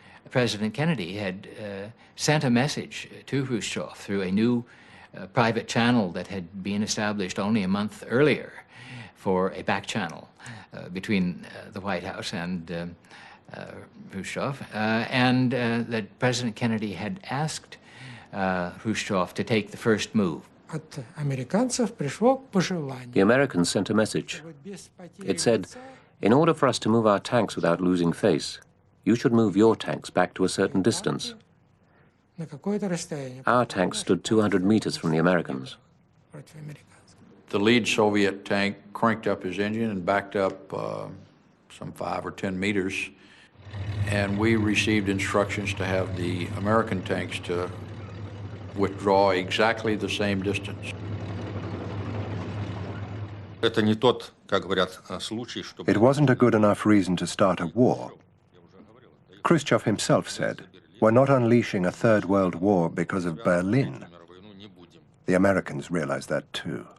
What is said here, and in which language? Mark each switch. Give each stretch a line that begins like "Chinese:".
English: President Kennedy had sent a message to Khrushchev through a new private channel that had been established only a month earlier for a back channel between the White House and Khrushchev, and that President Kennedy had asked Khrushchev to take the first move.
Russian: От американцев пришло пожелание.
English: The Americans sent a message. It said, in order for us to move our tanks without losing face, you should move your tanks back to a certain distance.
Russian: На какое-то расстояние.
English: Our tanks stood 200 meters from the Americans. The lead Soviet tank cranked up his engine and backed up some 5 or 10 meters, and we received instructions to have the American tanks to withdraw exactly the same distance.
Russian: Это не тот, как говорят, случай, что...
English: It wasn't a good enough reason to start a war. Khrushchev himself said, "We're not unleashing a third world war because of Berlin." The Americans realized that too.